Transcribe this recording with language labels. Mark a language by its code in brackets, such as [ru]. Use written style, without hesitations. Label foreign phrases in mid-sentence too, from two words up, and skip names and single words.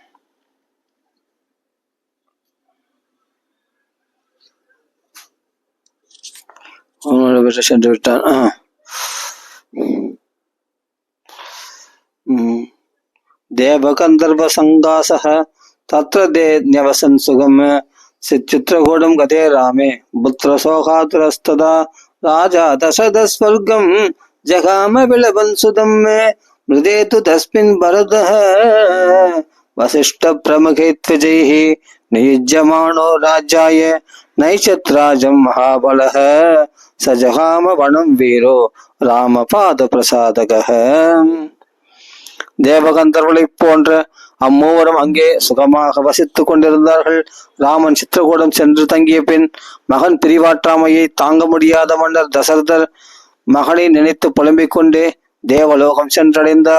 [sa] देवगन्धर्व सङ्काशाः तत्र तेवसन् सुखम् चित्रकूटं गते रामे पुत्र शोकातुरस्तदा राजा दशरथस्वर्गं जगाम विलपन् सुतं मे मृदे तु तस्मिन् भरतः वसिष्ठ प्रमुखैर्त्वजैः नियुज्यमानो राज्याय नैषत्राजं महाबलः स जगाम वनं वीरो रामपाद प्रसादकः. [ta] தேவகந்தர்களை போன்ற அம்மூவரும் அங்கே சுகமாக வசித்துக் கொண்டிருந்தார்கள். ராமன் சித்திரகூடம் சென்று தங்கிய பின் மகன் பிரிவாற்றாமையை தாங்க முடியாத மன்னர் தசரதர் மகனை நினைத்து புலம்பிக் கொண்டே தேவலோகம் சென்றடைந்தார்.